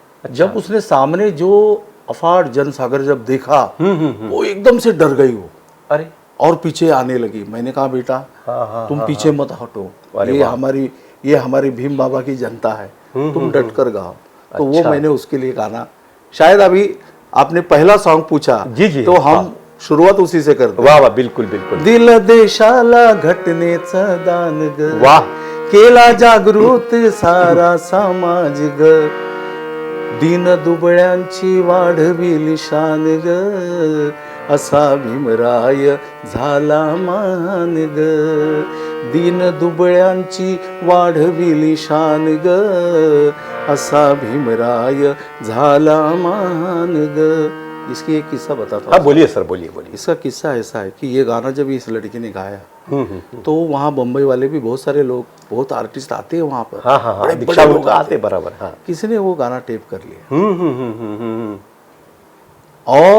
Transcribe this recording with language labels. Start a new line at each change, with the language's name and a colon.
Hindi: जब उसने सामने जो अफाट जनसागर जब देखा, वो एकदम से डर गई वो. अरे, और पीछे आने लगी. मैंने कहा बेटा तुम पीछे मत हटो, ये हमारी भीम बाबा की जनता है, तुम डट कर गाओ. तो वो मैंने उसके लिए गाना, शायद अभी आपने पहला सॉन्ग पूछा, जी जी, तो हम सुरुवात उसी से करते. वाह वाह, बिल्कुल बिल्कुल.
Marathi: दिल देशाला घटनेचं दान ग,
Hindi: वाह.
Marathi: केला जागृत सारा समाज ग, दीन दुबळ्यांची वाढविली शान ग, असा भीमराय झाला मान ग, दीन दुबळ्यांची वाढविली शान ग, असा भीमराय झाला मान ग.
Hindi: इसकी एक किस्सा बताता हूँ. हाँ बोलिए सर, बोलिए बोलिए. इसका किस्सा ऐसा है कि ये गाना जब इस लड़की ने गाया, तो वहाँ बम्बई वाले भी बहुत सारे लोग, बहुत आर्टिस्ट आते हैं वहाँ पर. हाँ हाँ हाँ, बड़े दीक्षा लोग लोग आते बराबर. हाँ. किसी ने वो गाना टेप कर लिया.